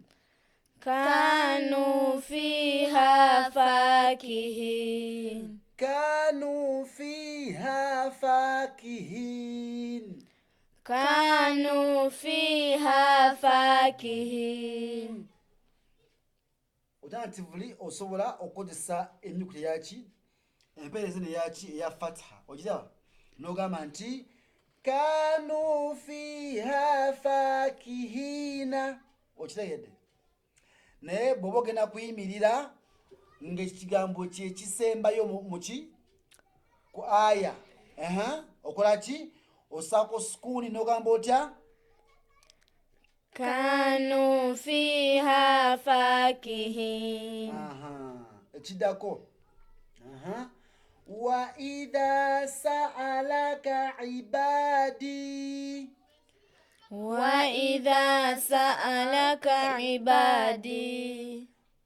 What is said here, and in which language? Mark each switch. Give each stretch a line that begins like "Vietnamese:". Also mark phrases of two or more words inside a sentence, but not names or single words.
Arabic: كانوا فيها فاكهين. كانوا فيها فاكهين. كانوا فيها فاكهين.
Ganda: Alternatively osobola okukozesa ennyukuta yaki empeerezi ne yaki eya fatha okiraba n'ogamba nti
Arabic: كانوا فيها فاكهين,
Ganda: okitegedde. Naye bw'oba ogenda kuyimirira ng'ekigambo kyekisembayo muki ku aya okola ki? Osaako sukuuni n'ogamba otya?
Arabic: كانوا فيها فاكهين. ekiddako وإذا سألك عبادي وإذا سألك عبادي